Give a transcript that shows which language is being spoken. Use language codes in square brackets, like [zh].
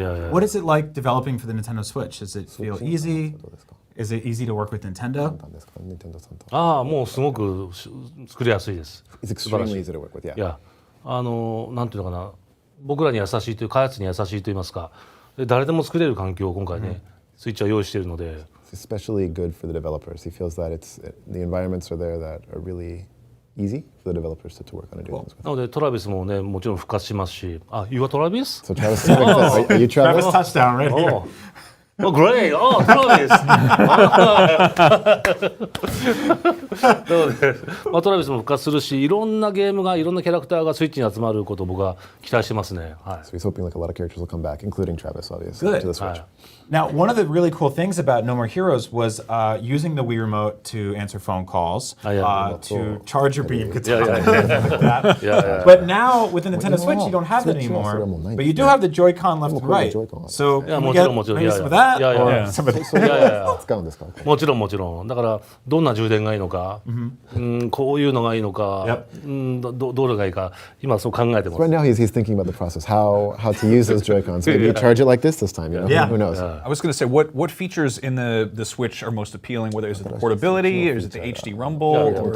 [en] What is it like developing for the Nintendo Switch? Does it feel easy? Is it easy to work with Nintendo? [ja] もうすごく作りやすいです。 [en] It's extremely easy to work with, yeah. [ja] いや、なんていうのかな、僕らに優しいという、開発に優しいと言いますか、誰でも作れる環境を今回ね、スイッチは用意しているので。 [en] It's especially good for the developers. He feels that the environments are there that are really easy for the developers to work on and do things with. [ja] なのでトラビスもね、もちろん復活しますし、 [en] You are Travis? So Travis, are you Travis? Travis touchdown right here. Oh, great! Oh, Travis! [ja] なので、トラビスも復活するし、いろんなゲームが、いろんなキャラクターがスイッチに集まることを僕は期待してますね。 [en] So he's hoping like a lot of characters will come back, including Travis, obviously, to the Switch. Now, one of the really cool things about No More Heroes was using the Wii Remote to answer phone calls, to charge your beam guitar, But now with the Nintendo Switch, you don't have that anymore. But you do have the Joy-Con left and right. So can we get maybe some of that? Or some of that? [ja] もちろんもちろん。だからどんな充電がいいのか、こういうのがいいのか、どれがいいか、今そう考えてます。 [en] Right now he's thinking about the process, how to use those Joy-Cons. Maybe you charge it like this time, who knows? I was going to say, what features in the Switch are most appealing? Whether is it the portability, or is it the HD Rumble?